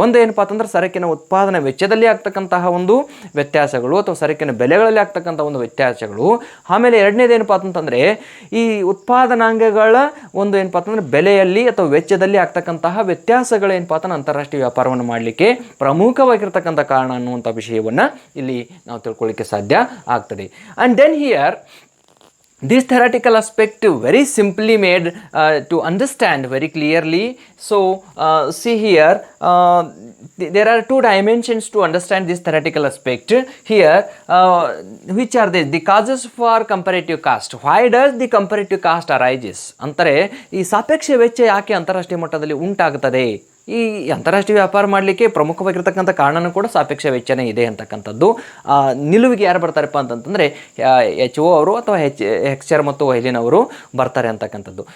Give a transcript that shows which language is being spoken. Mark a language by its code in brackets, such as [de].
[kn] ಒಂದು ಏನಪ್ಪಾ ಅಂತಂದ್ರೆ ಸರಕಿನ ಉತ್ಪಾದನಾ ವೆಚ್ಚದಲ್ಲಿ ಆಗ್ತಕ್ಕಂತಹ ಒಂದು ವ್ಯತ್ಯಾಸಗಳು ಅಥವಾ ಸರಕಿನ ಬೆಲೆಗಳಲ್ಲಿ ಆಗ್ತಕ್ಕಂಥ ಒಂದು ವ್ಯತ್ಯಾಸಗಳು. ಆಮೇಲೆ ಎರಡನೇದು ಏನಪ್ಪಾ ಅಂತಂದರೆ ಈ ಉತ್ಪಾದನಾಂಗಗಳ ಒಂದು ಏನಪ್ಪಾ ಅಂತಂದರೆ ಬೆಲೆಯಲ್ಲಿ ಅಥವಾ ವೆಚ್ಚದಲ್ಲಿ ಆಗ್ತಕ್ಕಂತಹ ವ್ಯತ್ಯಾಸಗಳು ಏನಪ್ಪಾ ಅಂತಂದ್ರೆ ಅಂತಾರಾಷ್ಟ್ರೀಯ ವ್ಯಾಪಾರವನ್ನು ಮಾಡಲಿಕ್ಕೆ ಪ್ರಮುಖವಾಗಿರ್ತಕ್ಕಂಥ ಕಾರಣ ಅನ್ನುವಂಥ ವಿಷಯವನ್ನು ಇಲ್ಲಿ ನಾವು ತಿಳ್ಕೊಳ್ಳಿಕ್ಕೆ ಸಾಧ್ಯ ಆಗ್ತದೆ. [en] And then here this theoretical aspect very simply made to understand very clearly. So see here, there are two dimensions to understand this theoretical aspect here. Which are the causes for comparative cost? Why does the comparative cost arises? [kn] ಅಂತಾರೆ ಈ ಸಾಪೇಕ್ಷ ವೆಚ್ಚ ಯಾಕೆ ಅಂತಾರಾಷ್ಟ್ರೀಯ ಮಟ್ಟದಲ್ಲಿ ಉಂಟಾಗುತ್ತದೆ? ಈ ಅಂತಾರಾಷ್ಟ್ರೀಯ ವ್ಯಾಪಾರ ಮಾಡಲಿಕ್ಕೆ ಪ್ರಮುಖವಾಗಿರ್ತಕ್ಕಂಥ ಕಾರಣನೂ ಕೂಡ ಸಾಪೇಕ್ಷ ವೆಚ್ಚನೇ ಇದೆ ಅಂತಕ್ಕಂಥದ್ದು. ನಿಲುವಿಗೆ ಯಾರು ಬರ್ತಾರಪ್ಪ ಅಂತಂತಂದರೆ HO ಅವರು ಅಥವಾ ಹೆಕ್ಸ್ಚರ್ ಮತ್ತು ವೈಲಿನ್ ಅವರು ಬರ್ತಾರೆ ಅಂತಕ್ಕಂಥದ್ದು.